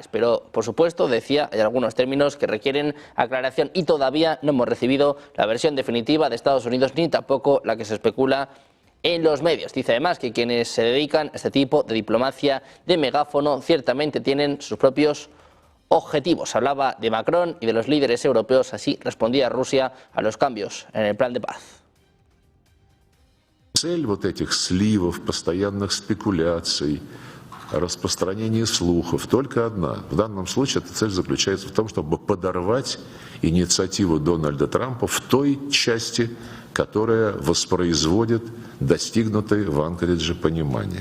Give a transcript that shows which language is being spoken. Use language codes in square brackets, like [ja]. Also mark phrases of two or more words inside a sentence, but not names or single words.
[es] Pero, por supuesto, decía, hay algunos términos que requieren aclaración y todavía no hemos recibido la versión definitiva de Estados Unidos ni tampoco la que se especula en los medios. Dice además que quienes se dedican a este tipo de diplomacia de megáfono ciertamente tienen sus propios objetivos. Hablaba de Macron y de los líderes europeos, así respondía Rusia a los cambios en el plan de paz. [ru] Цель вот этих сливов, постоянных спекуляций, распространения слухов только одна. В данном случае эта цель заключается в том, чтобы подорвать инициативу Дональда Трампа в той части, которая воспроизводит достигнутое в Анкоридже понимание.